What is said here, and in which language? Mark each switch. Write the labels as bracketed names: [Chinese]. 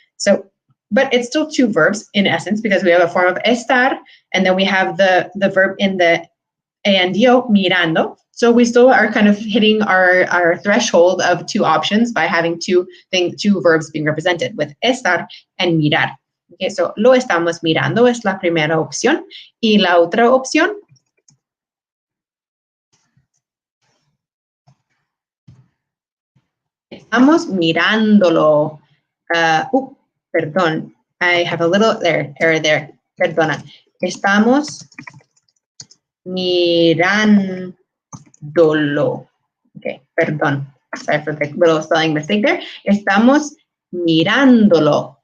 [English] So, but it's still 2 verbs in essence because we have a form of estar, and then we have the verb in the ando, mirando. So we still are kind of hitting our threshold of 2 options by having 2 verbs being represented with estar and mirar. [Spanish] Okay, so lo estamos mirando es la primera opción. Y la otra opción estamos mirándolo. Perdón. [English] I have a little error there. [Spanish] Perdona. Estamos mirándolo. [English] Okay, perdón. Sorry for the little spelling mistake there. [Spanish] Estamos mirándolo.